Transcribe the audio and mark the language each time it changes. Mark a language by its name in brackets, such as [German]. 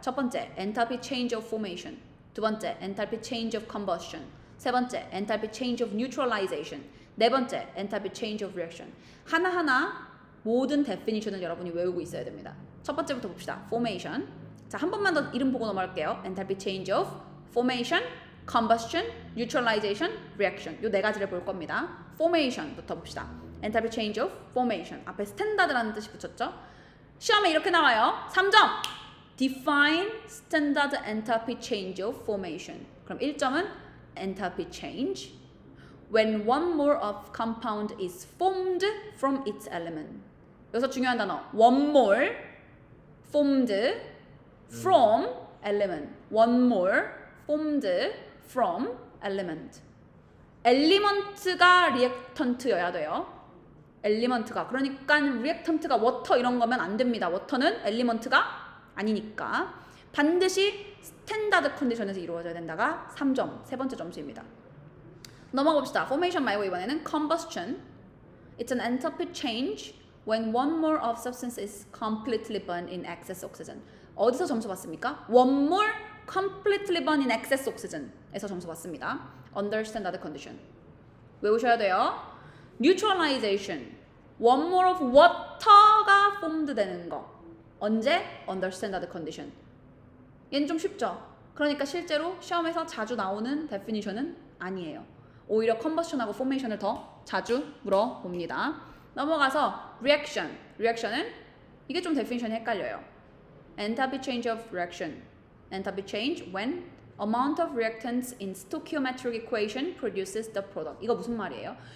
[Korean] 첫 번째, 엔탈피 change of formation. 두 번째, 엔탈피 change of combustion. 세 번째, 엔탈피 change of neutralization. 네 번째, 엔탈피 change of reaction. 하나하나 모든 definition을 여러분이 외우고 있어야 됩니다. 첫 번째부터 봅시다. formation. 자, 한 번만 더 이름 보고 넘어갈게요. [English] 엔탈피 change of formation, combustion, neutralization, reaction. [Korean] 요 네 가지를 볼 겁니다. formation부터 봅시다. [English] 엔탈피 change of formation. [Korean] 앞에 스탠다드라는 뜻이 붙였죠. 시험에 이렇게 나와요. 3점. [English] Define standard enthalpy change of formation. [Korean] 그럼 1점은 [English] enthalpy change when one mole of compound is formed from its element. [Korean] 여기서 중요한 단어. [English] one mole formed from element. one mole formed from element. [Korean] 엘리먼트가 리액턴트여야 돼요. 엘리먼트가. 그러니까 리액턴트가 워터 이런 거면 안 됩니다. 워터는 엘리먼트가 아니니까 반드시 스탠다드 컨디션에서 이루어져야 된다가 3점, 세 번째 점수입니다. 넘어가 봅시다. formation 말고 이번에는 combustion. [English] It's an enthalpy change when one mole of substance is completely burned in excess oxygen. [Korean] 어디서 점수 받습니까? [English] one mole completely burned in excess oxygen에서 [Korean] 점수 받습니다. [English] under standard condition. [Korean] 외우셔야 돼요. neutralization. [English] one mole of water가 formed [Korean] 되는 거. 언제? [English] under standard condition. [Korean] 얘는 좀 쉽죠? 그러니까 실제로 시험에서 자주 나오는 definition은 아니에요. 오히려 combustion하고 formation을 더 자주 물어봅니다. 넘어가서 reaction. reaction은 이게 좀 definition이 헷갈려요. [English] enthalpy change of reaction. enthalpy change when amount of reactants in stoichiometric equation produces the product. [Korean] 이거 무슨 말이에요?